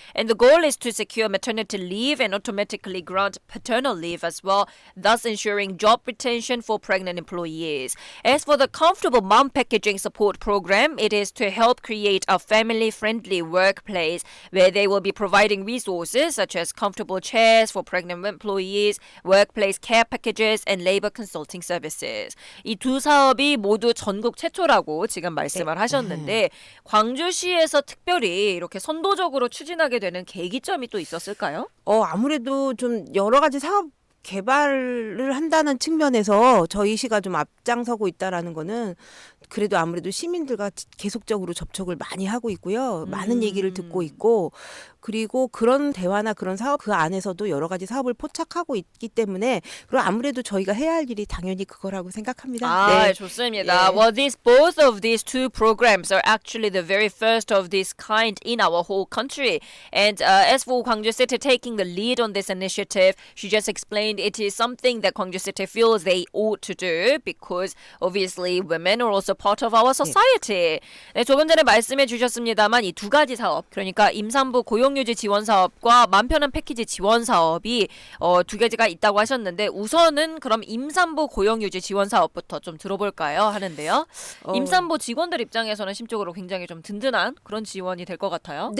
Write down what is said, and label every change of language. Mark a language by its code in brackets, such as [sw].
[en] And the goal is to secure maternity leave and automatically grant paternal leave as well, thus ensuring job retention for pregnant employees. As for the Comfortable Mom Packaging Support Program, it is to help create a family-friendly workplace where they will be providing resources such as comfortable chairs for pregnant employees, workplace care packages, and labor consulting services. [ko] 이 두 사업이 모두 전국 최초라고 지금 말씀을 하셨는데 광주시에서 특별히 이렇게 선도적으로 추진하게 되는 계기점이 또 있었을까요? 아무래도 좀 여러 가지 사업 개발을 한다는 측면에서 저희 시가 좀 앞장서고 있다라는 거는 그래도 아무래도 시민들과 계속적으로 접촉을 많이 하고 있고요. 많은 얘기를 듣고 있고 그리고 그런 대화나 그런 사업 그 안에서도 여러 가지 사업을 포착하고 있기 때문에 그리고 아무래도 저희가 해야 할 일이 당연히 그거라고 생각합니다. 아, 좋습니다. 예. [en] Well, both of these two programs are actually the very first of this kind in our whole country. And as for Gwangju City taking the lead on this initiative, she just explained it is something that Gwangju City feels they ought to do because obviously women are also part of our society. [ko] 네, 조금 전에 말씀해 주셨습니다만 이 두 가지 사업, 그러니까 임산부 고용유지 지원 사업과 맘 편한 패키지 지원 사업이 두 가지가 있다고 하셨는데 우선은 그럼 임산부 고용유지 지원 사업부터 좀 들어볼까요? 하는데요. 임산부 직원들 입장에서는 심적으로 굉장히 좀 든든한 그런 지원이 될 것 같아요.